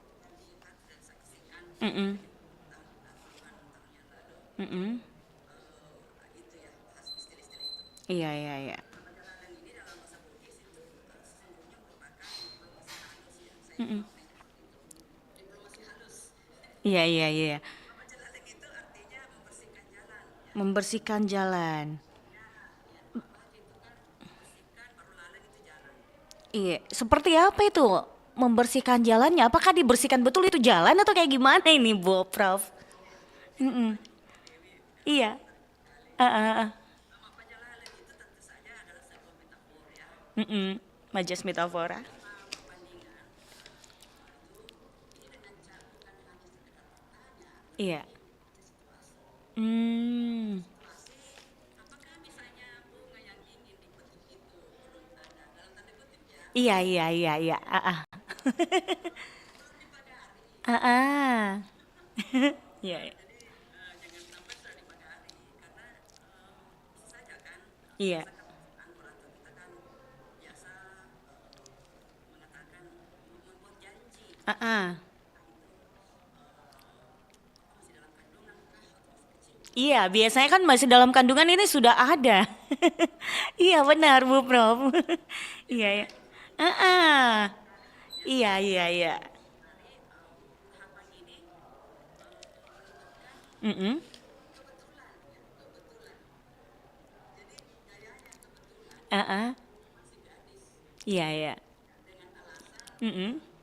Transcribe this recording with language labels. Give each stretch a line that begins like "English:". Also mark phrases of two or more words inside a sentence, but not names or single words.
Indonesian: Mm-mm. Mm-mm. Iya, iya, iya. Mm-mm. Iya, iya, iya. Membersihkan jalan. Iya, seperti apa itu? Membersihkan jalannya? Apakah dibersihkan betul itu jalan atau kayak gimana ini, Bu Prof? Mm-mm. Iya. Ah, ah, ah. Mm-mm. Majas metafora. Iya. Hmm. Iya, iya, iya, iya. Ah, ah. Ah, ah. Iya, iya. Iya. Ah, ah. Iya, biasanya kan masih dalam kandungan ini sudah ada. Iya, benar, Bu Prof. Iya, ya. Ah, ah. Iya, iya, iya. Mm-mm. Ah, ah. Iya, iya. Mm-mm.